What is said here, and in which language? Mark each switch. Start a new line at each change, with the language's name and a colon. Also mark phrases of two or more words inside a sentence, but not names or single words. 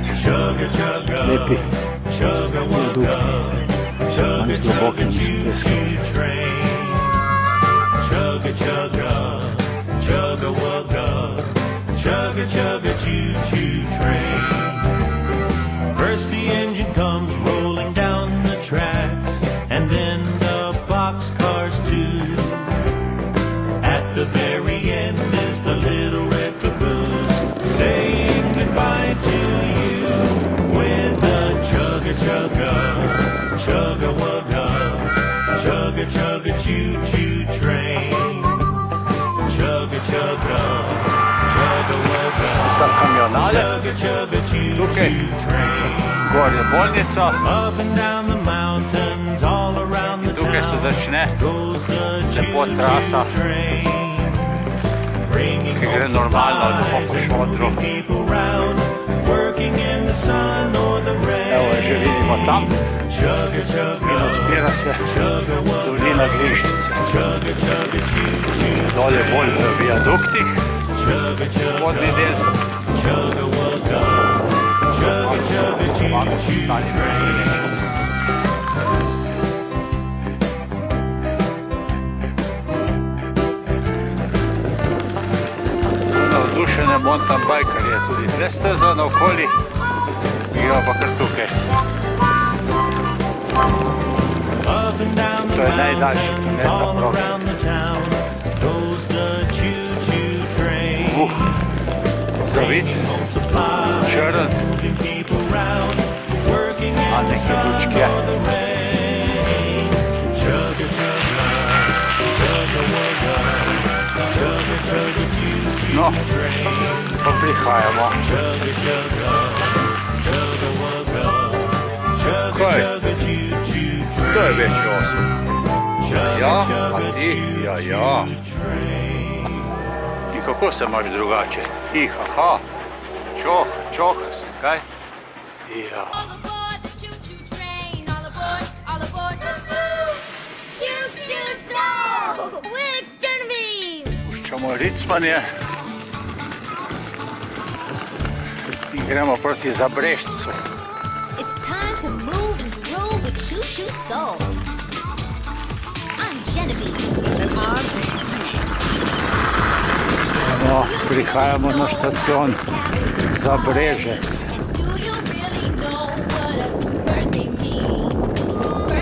Slovenian: Lepi viadukti, manj globoki in soteski.
English: First the engine comes rolling down the tracks, and then the boxcars too. At the very end is the little red caboose, saying goodbye to you with a chugga chugga, chugga wugga, chugga chugga choo choo train, chugga chugga, chugga wugga,
Slovenian: Ta kamionale,
English: chugga chugga choo
Slovenian: tukaj,
English: choo train.
Slovenian: gor je bolnica,
English: Up and down the mountains, all around the
Slovenian: tukaj se
English: town,
Slovenian: začne
English: goes the
Slovenian: lepo
English: choo-choo
Slovenian: trasa,
English: train. Bringing
Slovenian: ki gre
English: home
Slovenian: normalno
English: supplies,
Slovenian: lepo po šodru.
English: moving people round, working in the sun or the rain.
Slovenian: Evo je že vidimo tam
English: Chugga, chugga,
Slovenian: in odpira se
English: chugga, wugga,
Slovenian: dolina Glinščice.
English: chugga, chugga, choo-choo,
Slovenian: Dol je bolj v viaduktih,
English: chugga, chugga,
Slovenian: spodnji del,
English: chugga, wugga, chugga, chugga,
Slovenian: malo
English: choo-choo
Slovenian: ostali
English: train.
Slovenian: presenečeni. Navdušene
English: mountain bikerje
Slovenian: je tudi tle steza naokoli, gremo pa kar tukaj.
English: Up and down the
Slovenian: To je najdaljši
English: mountains,
Slovenian: kilometer
English: all
Slovenian: proge.
English: around the town, goes the choo-choo train.
Slovenian: Zavit,
English: Bringing home supplies,
Slovenian: črn,
English: moving people round, working in
Slovenian: a
English: the
Slovenian: neke
English: sun
Slovenian: lučke.
English: or the rain. Chugga, chugga, chugga, wugga, chugga, chugga, choo-choo
Slovenian: No,
English: train.
Slovenian: pa prihajamo.
English: Chugga, chugga, chugga, wugga, chugga,
Slovenian: Kaj?
English: chugga, choo-choo
Slovenian: To je
English: train.
Slovenian: večji osem. Ja, a ti? Ja. In kako se imaš drugače? Ihaha, čoh se, kaj? Ja.
English: All aboard the choo-choo train, all aboard, all aboard. Choo-choo slow, quick, Genevieve.
Slovenian: Puščamo ricmanje in gremo proti Zabrežcu.
English: It's time to move and groove with choo-choo soul. I'm Genevieve, and I'm
Slovenian: No, prihajamo na štacion Zabrežec.
English: And do you really know what a birthday means?